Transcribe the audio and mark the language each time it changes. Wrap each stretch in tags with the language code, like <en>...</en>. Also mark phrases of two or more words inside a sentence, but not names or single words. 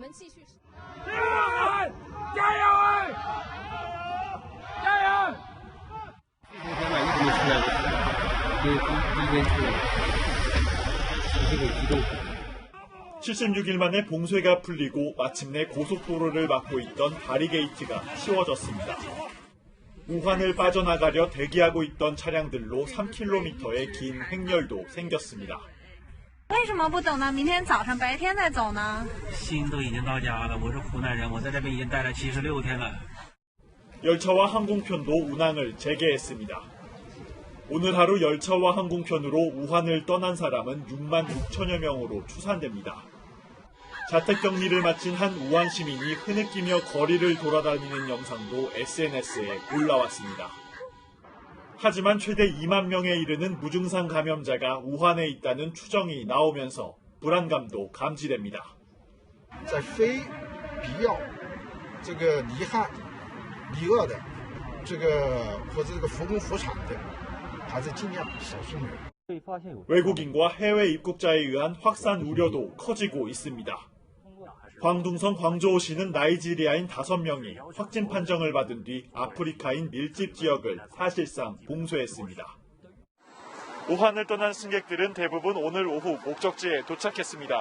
<ko>(76일) 만에 봉쇄가 풀리고 마침내 고속도로를 막고 있던 바리게이트가 치워졌습니다. 우한을 빠져나가려 대기하고 있던 차량들로 3km의 긴 행렬도 생겼습니다.</ko> <zh>为什么不等到明天早上白天再走呢？心都已经到家了，我是湖南人，我在这边已经待了76天了。</zh> <ko>열차와 항공편도 운항을 재개했습니다. 오늘 하루 열차와 항공편으로 우한을 떠난 사람은 6만 6천여 명으로 추산됩니다. 자택격리를 마친 한 우한 시민이 흐느끼며 거리를 돌아다니는 영상도 SNS에 올라왔습니다. 하지만 최대 2만 명에 이르는 무증상 감염자가 우한에 있다는 추정이 나오면서 불안감도 감지됩니다.</ko> <zh>在非必要这个离汉离鄂的这个或者这个复工复产的还是尽量少数人。</zh> <ko>외국인과 해외 입국자에 의한 확산 우려도 커지고 있습니다. 광둥성 광저우시는 나이지리아인 5명이 확진 판정을 받은 뒤 아프리카인 밀집 지역을 사실상 봉쇄했습니다. 우한을 떠난 승객들은 대부분 오늘 오후 목적지에 도착했습니다.</ko>